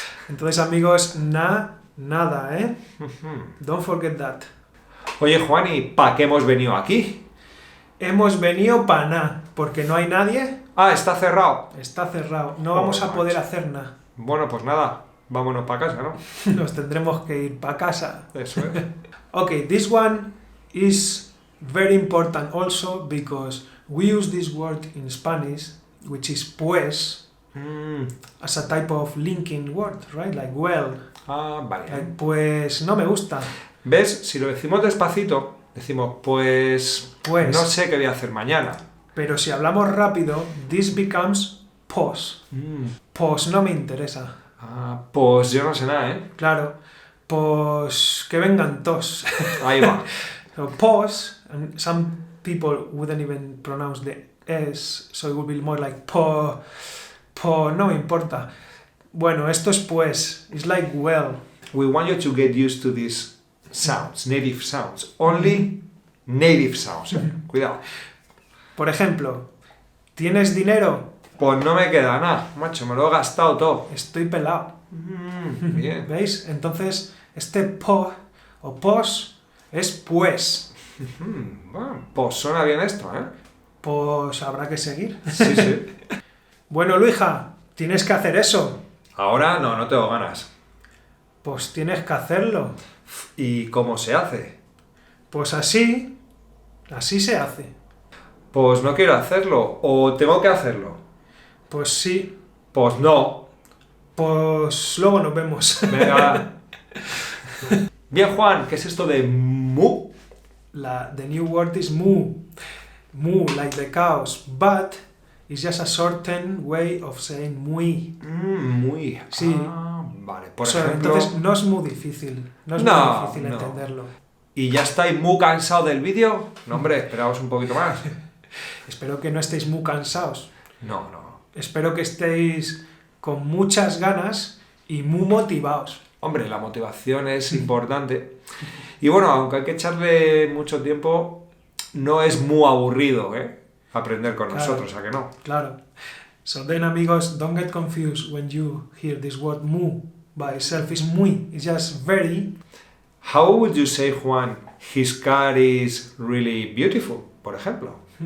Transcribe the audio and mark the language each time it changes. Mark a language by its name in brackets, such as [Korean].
[Spanish] Entonces, amigos, nada, ¿eh? [English] Don't forget that. [Spanish] Oye, Juan, ¿y para qué hemos venido aquí? Hemos venido para nada, porque no hay nadie, Ah, está cerrado. está cerrado. No Joder, vamos a poder macho. hacer nada. Bueno, pues nada, vámonos para casa, ¿no? Nos tendremos que ir para casa. Eso es. [English] Okay, this one is very important also because we use this word in Spanish, which is pues, as a type of linking word, right? Like well. [Spanish] Ah, vale. Like, pues no me gusta. ¿Ves? Si lo decimos despacito, decimos, pues... Pues. No sé qué voy a hacer mañana. Pero si hablamos rápido, [English] this becomes [Spanish] pos. Pos no me interesa. Ah, pues yo no sé nada, ¿eh? Claro, pues que vengan tos. Ahí va. [English] So pos, and some people wouldn't even pronounce the S, so it would be more like po, [Spanish] no me importa. Bueno, esto es pues, [English] it's like well. We want you to get used to these sounds, native sounds. Only native sounds. [Spanish] Cuidado. Por ejemplo, ¿tienes dinero? Pues no me queda nada, macho, me lo he gastado todo. Estoy pelado. Bien. ¿Veis? Entonces, este po o pos es pues. Bueno, pues suena bien esto, ¿eh? Pues habrá que seguir. Sí, sí. Bueno, Luija, tienes que hacer eso. Ahora no tengo ganas. Pues tienes que hacerlo. ¿Y cómo se hace? Pues así se hace. Pues no quiero hacerlo, o tengo que hacerlo. Pues sí, Pues no. pues luego nos vemos. Venga. Bien, Juan, ¿qué es esto de mu? [English] The new word is moo. Moo, like the cows, but it's just a certain way of saying muy. [Spanish] Muy. Sí. Vale, por [English] So, [Spanish] ejemplo... entonces no es muy difícil. No es No, muy difícil no. entenderlo. ¿Y ya estáis muy cansados del vídeo? No, hombre, esperaos un poquito más. Espero que no estéis muy cansados. No, no. Espero que estéis con muchas ganas y muy motivados. Hombre, la motivación es importante. Y bueno, aunque hay que echarle mucho tiempo, no es muy aburrido, aprender con Claro. nosotros, ¿a que no? Claro. [English] So then, amigos, don't get confused when you hear this word mu by itself. Is muy. It's just very. How would you say, Juan, his car is really beautiful, [Spanish] por ejemplo?